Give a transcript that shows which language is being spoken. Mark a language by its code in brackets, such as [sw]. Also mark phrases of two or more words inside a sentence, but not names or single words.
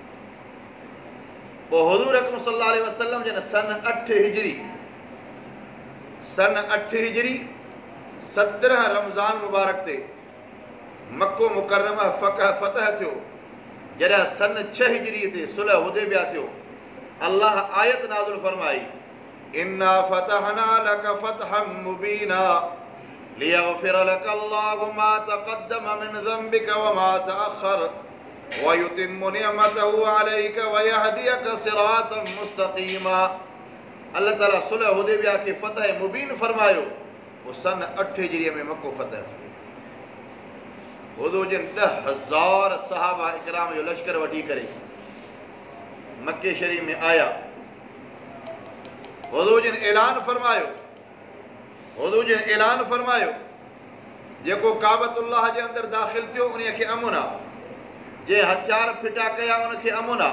[sd] पोइ हुज़ूर अकरम [ar] صلى الله عليه وسلم [sd] जन सन 8 हिजरी 17 रमज़ान मुबारक ते मक्को मुकर्रमा फतह थियो। जॾहिं सन 6 हिजरी ते सुलह हुदैबिया थियो, अल्लाह आयत नाज़िल फरमाई, [ar] إنا فتحنا لك فتحا مبينا ليغفر لك الله ما تقدم من ذنبك و ما تأخر و يتم نعمته عليك و يهديك صراطا مستقيما. [sd] अल्लाह ताला सुलह हुदैबिया खे फतह मुबीन फरमायो। वो सन 8 हिजरी में मक्को फतह थियो। हुज़ूर जन 10,000 सहाबा इकराम जो लश्कर वठी करे मक्के शरीफ़ में आया। हुज़ूर जन ऐलान फरमायो, हुज़ूर जन ऐलान फरमायो, जेको काबतुल्लाह जे अंदरि दाख़िल थियो उन खे अमुन आहे, जंहिं हथियार फिटा कया उन खे अमुन आहे।